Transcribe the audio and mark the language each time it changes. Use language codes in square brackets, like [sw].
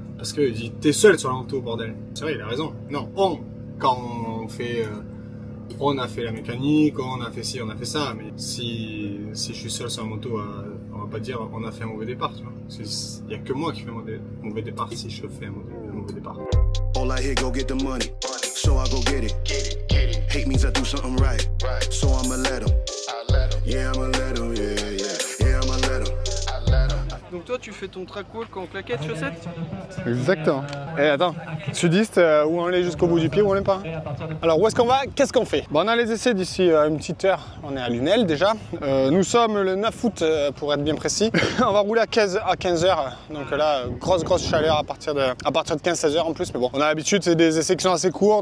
[fr] Parce qu'il dit t'es seul sur la moto, bordel. C'est vrai, il a raison. Non, quand on fait, on a fait la mécanique, on a fait ci, on a fait ça. Mais si je suis seul sur la moto, on va pas dire on a fait un mauvais départ, tu vois. Il y a que moi qui fais un mauvais départ si je fais un mauvais départ. [en] All I hear, go get the money, so I go get it. Hate means I do something right, so I'ma let 'em. Yeah, I'ma let 'em, yeah, I'ma let 'em. [fr] Donc toi, tu fais ton track walk en claquettes, chaussettes? Exactement. Et attends, sudiste, où on est jusqu'au bout du pied ou on n'est pas? Alors où est-ce qu'on va? Qu'est-ce qu'on fait? Bon, on a les essais d'ici une petite heure. On est à Lunel déjà. Nous sommes le 9 août pour être bien précis. On va rouler à 15 heures. Donc là, grosse chaleur à partir de 15-16 heures en plus. Mais bon, on a l'habitude, c'est des essais qui sont assez courts.